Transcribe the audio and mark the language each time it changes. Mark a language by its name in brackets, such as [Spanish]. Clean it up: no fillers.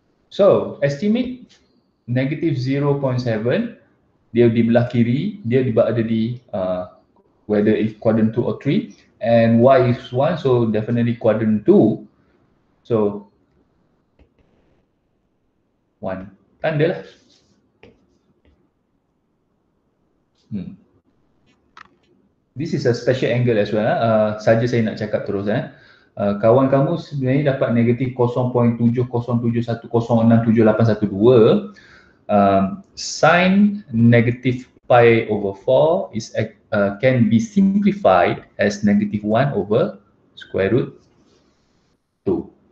[English] So, estimate negative 0.7, [Malay] dia di belah kiri, dia ada di [English] whether it's quadrant 2 or 3, and y is 1, so definitely quadrant 2. [Malay] So 1. Tanda lah. [English] This is a special angle as well. [Malay] Saja saya nak cakap terus. Kawan kamu sebenarnya dapat negatif 0.7071067812. [English] Sin negative pi over 4 is can be simplified as negative 1 over square root 2.